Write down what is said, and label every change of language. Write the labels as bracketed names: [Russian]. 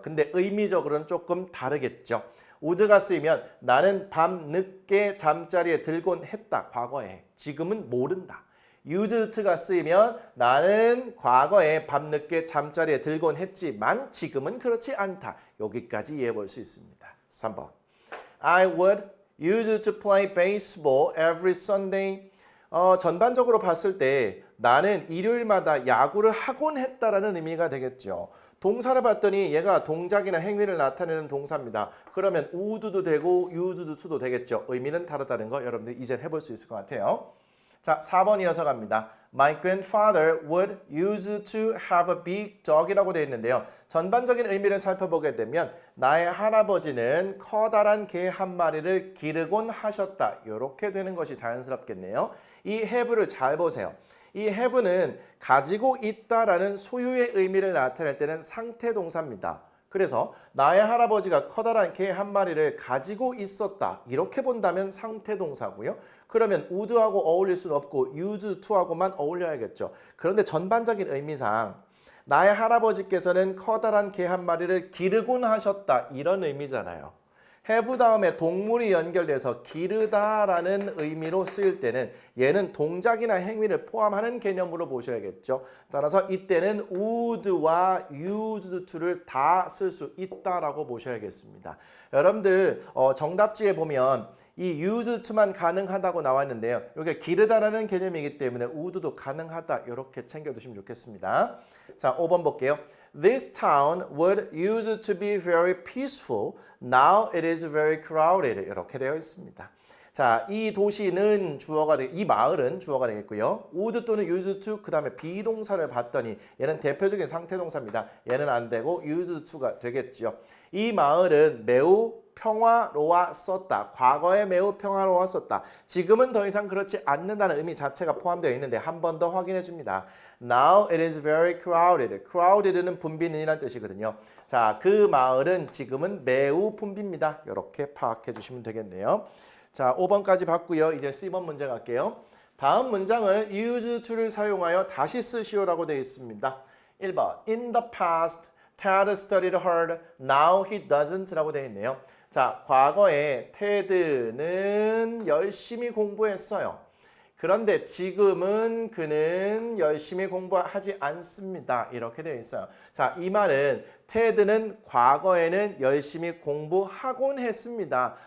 [Korean] 근데 의미적으로는 조금 다르겠죠. would가 쓰이면 나는 밤 늦게 잠자리에 들곤 했다. 과거에. 지금은 모른다. used가 쓰이면 나는 과거에 밤늦게 잠자리에 들곤 했지만 지금은 그렇지 않다. 여기까지 이해해 볼 수 있습니다. [English] 3번 I would use to play baseball every Sunday. [Korean] 전반적으로 봤을 때 나는 일요일마다 야구를 하곤 했다라는 의미가 되겠죠. 동사를 봤더니 얘가 동작이나 행위를 나타내는 동사입니다. 그러면 would도 되고 used to도 되겠죠. 의미는 다르다는 거 여러분들 이제 해볼 수 있을 것 같아요. 자, 4번 이어서 갑니다. [English] My grandfather would use to have a big dog [Korean] 이라고 되어 있는데요. 전반적인 의미를 살펴보게 되면 나의 할아버지는 커다란 개 한 마리를 기르곤 하셨다. 이렇게 되는 것이 자연스럽겠네요. 이 have를 잘 보세요. 이 have는 가지고 있다라는 소유의 의미를 나타낼 때는 상태 동사입니다. 그래서 나의 할아버지가 커다란 개 한 마리를 가지고 있었다. 이렇게 본다면 상태 동사고요. 그러면 would하고 어울릴 수는 없고 used to하고만 어울려야겠죠. 그런데 전반적인 의미상 나의 할아버지께서는 커다란 개 한 마리를 기르곤 하셨다. 이런 의미잖아요. have 다음에 동물이 연결돼서 기르다라는 의미로 쓰일 때는 얘는 동작이나 행위를 포함하는 개념으로 보셔야겠죠. 따라서 이때는 would와 used to를 다 쓸 수 있다라고 보셔야겠습니다. 여러분들 정답지에 보면 이 used to만 가능하다고 나와 있는데요. 이게 기르다라는 개념이기 때문에 would도 가능하다 이렇게 챙겨두시면 좋겠습니다. 자, 5번 볼게요. [English] This town would used to be very peaceful. Now it is very crowded. [Korean] 이렇게 되어 있습니다. 자, 이 도시는 주어가 이 마을은 주어가 되겠고요. would 또는 used to 그 다음에 비동사를 봤더니 얘는 대표적인 상태 동사입니다. 얘는 안 되고 used to가 되겠죠. 이 마을은 매우 평화로웠었다. 과거에 매우 평화로웠었다. 지금은 더 이상 그렇지 않는다는 의미 자체가 포함되어 있는데 한 번 더 확인해 줍니다. [English] Now it is very crowded. [Korean] crowded는 붐비는이라는 뜻이거든요. 자, 그 마을은 지금은 매우 붐빕니다. 이렇게 파악해 주시면 되겠네요. 자, 5번까지 봤고요. 이제 C번 문제 갈게요. 다음 문장을 use to를 사용하여 다시 쓰시오라고 되어 있습니다. [English] 1번 In the past, Ted studied hard. Now he doesn't [Korean] 라고 되어 있네요. 자, 과거에 테드는 열심히 공부했어요. 그런데 지금은 그는 열심히 공부하지 않습니다. 이렇게 되어 있어요. 자, 이 말은 테드는 과거에는 열심히 공부하곤 했습니다.